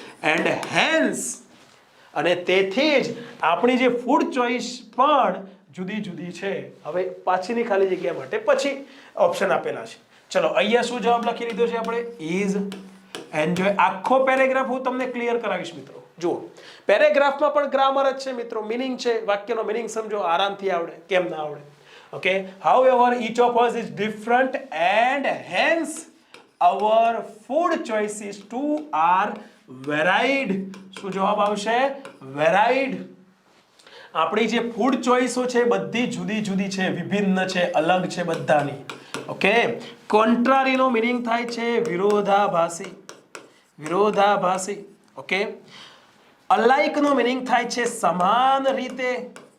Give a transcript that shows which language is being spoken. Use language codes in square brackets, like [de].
[en] and hence, [gu] અને તેથી જ આપણી જે ફૂડ ચોઈસ પણ જુદી જુદી છે. હવે પાછળની ખાલી જગ્યા માટે પછી ઓપ્શન આપેલા છે. ચલો અહીંયા શું જવાબ લખી લીધો છે આપણે? Is, enjoy. આખો પેરેગ્રાફ હું તમને ક્લિયર કરાવીશ મિત્રો. જુઓ, પેરેગ્રાફમાં પણ ગ્રામર જ છે મિત્રો, મિનિંગ છે, વાક્યનો મિનિંગ સમજો, આરામથી આવડે. કેમ ના આવડે? [en] Okay, however each of us is different and hence our food choices too are varied. [gu] શું જવાબ આવશે? Varied. આપણી જે ફૂડ ચોઈસો છે બધી જુદી જુદી છે, વિભિન્ન છે, અલગ છે બધાની. ઓકે, કોન્ટ્રારી નો મિનિંગ થાય છે વિરોધાભાસી. વિરોધાભાસી. ઓકે, અલાઇક નો મિનિંગ થાય છે સમાન રીતે.